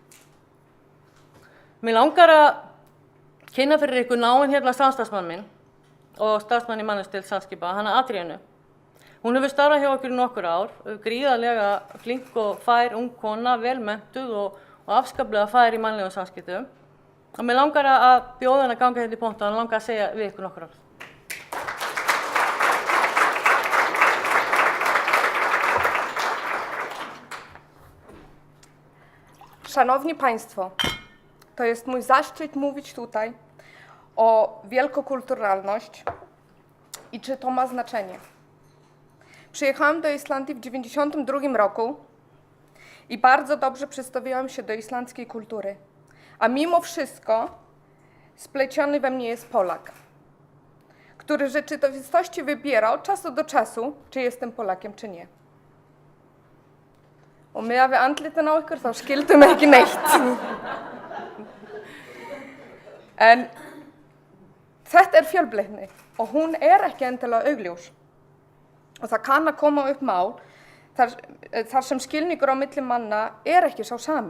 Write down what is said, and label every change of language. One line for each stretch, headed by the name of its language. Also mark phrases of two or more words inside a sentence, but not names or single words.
Icelandic: Mér langar að kynna fyrir ykkur náinn samstarfsmann minn og starfsmann í mannauðsdeild Samskipa, hana Adríönu. Hún hefur starfað hjá okkur í nokkur ár, gríðarlega flink og fær ung kona, vel menntuð og afskaplega fær í mannlegum samskiptum. Og mér langar að bjóða henni að ganga hérna í pontu og hann langar að segja við ykkur nokkur orð.
Polish: Szanowni Państwo, to jest mój zaszczyt mówić tutaj o wielkokulturalność i czy to ma znaczenie. Przyjechałam do Islandii w 1992 roku i bardzo dobrze przestawiłam się do islandzkiej kultury. A mimo wszystko spleciony we mnie jest Polak, który w rzeczywistości wybiera od czasu do czasu, czy jestem Polakiem, czy nie.
Icelandic: Og miðað við andlitin á ykkur þá skildum ekki neitt. En þetta fjölbreytni og hún ekki endilega augljós. Og það kann að koma upp mál þar sem skilningur á milli manna ekki sá sami.